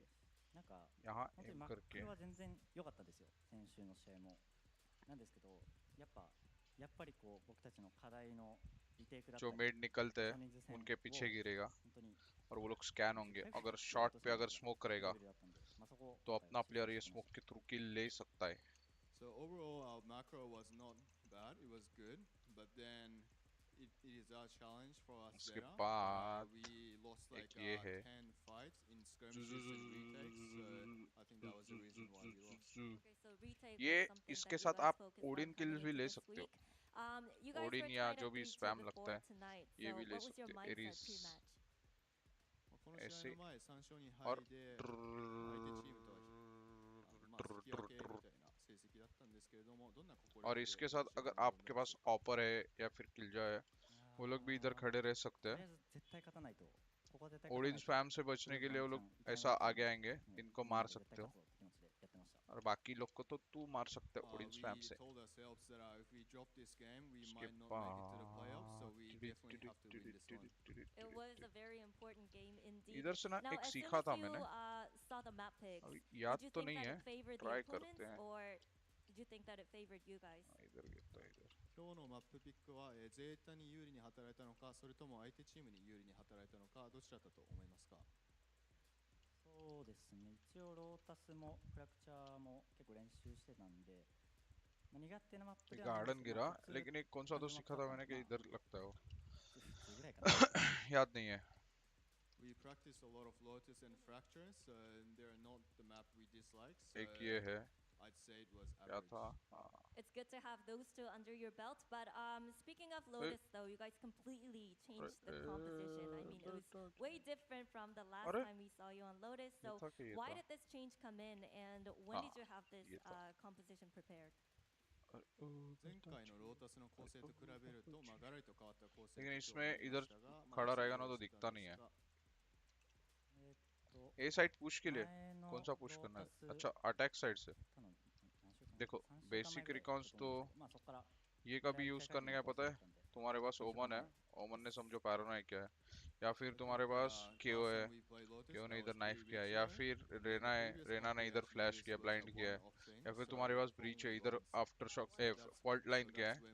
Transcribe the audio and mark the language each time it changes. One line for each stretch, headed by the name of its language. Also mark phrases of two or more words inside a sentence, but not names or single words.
Japanese: なんか
Hindi: यहाँ
Japanese: 本当に
Hindi: एम
Japanese: マッ
Hindi: करके
Japanese: クは全然良かったですよ、先週の試合も。なんですけど、やっぱりこう僕たちの課題のリテイクだった
Hindi: जो
Japanese: り、
Hindi: मेड निकलते
Japanese: サ
Hindi: हैं
Japanese: ニーズ戦
Hindi: उनके पीछे
Japanese: を
Hindi: गिरेगा
Japanese: 本当に
Hindi: और वो लोग स्कैन होंगे. अगर शॉट पे अगर स्मोक करेगा
Japanese: レベルだったんで、そこ
Hindi: तो अपना प्लेयर ये स्मोक के थ्रू किल ले सकता है.
English: So overall, our macro was not bad. It was good, but then it is a challenge for us.
Hindi: उसके
English: Zeta.
Hindi: बाद
English: We lost like
Hindi: एक ये है.
English: 10 fights in skirmishes and retakes. So I think that was the reason why we lost. Okay, so retake
Hindi: ये
English: was something
Hindi: इसके
English: that you
Hindi: साथ
English: guys
Hindi: आप
English: focused on
Hindi: ओडिन
English: coming
Hindi: किल्स भी
English: into
Hindi: ले
English: this
Hindi: सकते हो.
English: week. You guys
Hindi: ओडिन
English: were
Hindi: या
English: tied
Hindi: जो
English: at
Hindi: भी
English: 3-2
Hindi: स्पैम
English: before
Hindi: लगता है
English: tonight.
Hindi: ये
English: So
Hindi: भी ले
English: what was your
Hindi: सकते हो.
English: mindset
Hindi: एरिस
English: pre-match?
Japanese: この試合の前、3勝2
Hindi: और
Japanese: 敗で相手チームとは引き分けみたいな成績だったんですけれども、どんな心
Hindi: और इसके साथ अगर आपके पास ऑपर है या फिर किलजा है, वो लोग भी इधर खड़े रह सकते
Japanese: とりあ
Hindi: हैं.
Japanese: えず絶対勝たないと。ここは絶対勝た
Hindi: ओडिन
Japanese: ないと。
Hindi: स्पैम से बचने के लिए वो लोग ऐसा आगे आएंगे, इनको मार सकते हो.
Japanese: 絶対勝つぞって気持ちでやってました。
Hindi: और बाकी लोग को तो तू मार सकते हो ओडिन स्पैम
English: We
Hindi: से.
English: told ourselves that if we drop this game, we
Hindi: उसके
English: might not make it to the playoffs, so we
Hindi: बाद
English: definitely have to win this one. It was a very important game indeed.
Hindi: इधर से ना
English: Now,
Hindi: एक
English: as soon
Hindi: सीखा
English: as
Hindi: था
English: you
Hindi: मैंने.
English: saw the map picks,
Hindi: अभी
English: did
Hindi: याद
English: you
Hindi: तो
English: think
Hindi: नहीं
English: that
Hindi: है.
English: it favored the
Hindi: ट्राई
English: opponents,
Hindi: करते हैं.
English: or did you think that it favored you guys?
Hindi: इधर गिरता है इधर.
Japanese: 今日のマップピックは、ゼータに有利に働いたのか、それとも相手チームに有利に働いたのか、どちらだと思いますか？そうですね、一応ロータスもフラクチャーも結構練習してたんで、
Hindi: गार्डन गिरा, लेकिन एक कौन सा तो सीखा था मैंने कि इधर लगता है वो। याद नहीं है।
English: We practice a lot of lotus and fractures, and they're not the map we dislike. So
Hindi: एक ये है,
English: I'd say it was
Hindi: क्या
English: average.
Hindi: था?
English: It's good to have those two under your belt, but speaking of Lotus though, you guys completely changed the composition. I mean, it was way different from the last time we saw you on Lotus. So why did this change come in, and when did you have this composition prepared?
Japanese: 前回のロータスの構成と比べると、まあガラリと変わった構成。
Hindi: लेकिन इसमें इधर खड़ा रहेगा ना तो दिखता नहीं है।
English: A side push
Hindi: के लिए कौन सा पुश करना है? अच्छा, अटैक साइड से। देखो
English: basic recons
Hindi: तो ये कभी यूज करने का पता है? तुम्हारे पास ओमन है, ओमन ने समझो पैरानॉइड किया है, या फिर तुम्हारे पास केओ है, केओ ने इधर नाइफ किया है, या फिर रेना है, रेना ने इधर फ्लैश किया, ब्लाइंड किया है, या फिर तुम्हारे पास ब्रीच है, इधर आफ्टर शॉक फॉल्ट लाइन किया है।